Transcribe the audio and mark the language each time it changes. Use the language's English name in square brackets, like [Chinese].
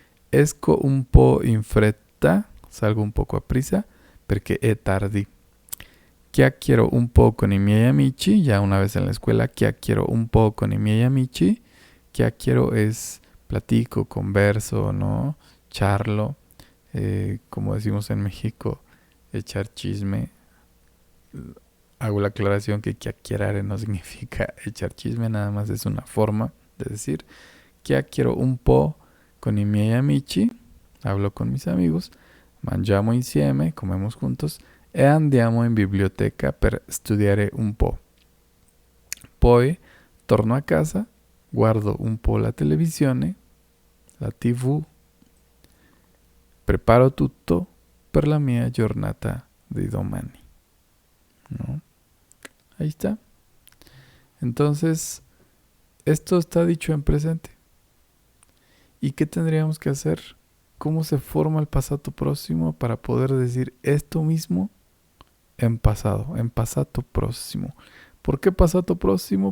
[Italian] Esco un po' in fretta, [Spanish] salgo un poco a prisa, [Italian] perché è tardi. Chiacchiero un po' con i miei amici, [Spanish] ya una vez en la escuela, [Italian] chiacchiero un po' con i miei amici. [Spanish] Chiacchiero es platico, converso, ¿no? Charlo. Como decimos en México, echar chisme. Hago la aclaración que chiacchierare no significa echar chisme, nada más es una forma de decir [Italian] chiacchiero un po' con i miei amici, [Spanish] hablo con mis amigos, [Italian] mangiamo insieme, [Spanish] comemos juntos, [Italian] e andiamo in biblioteca per studiare un po'. Poi torno a casa, guardo un po' la televisione, la TV, preparo tutto per la mia giornata di domani. [Spanish] ¿No? Ahí está. Entonces, esto está dicho en presente. ¿Y qué tendríamos que hacer? ¿Cómo se forma el pasado próximo para poder decir esto mismo en passato próximo. ¿Por qué passato próximo?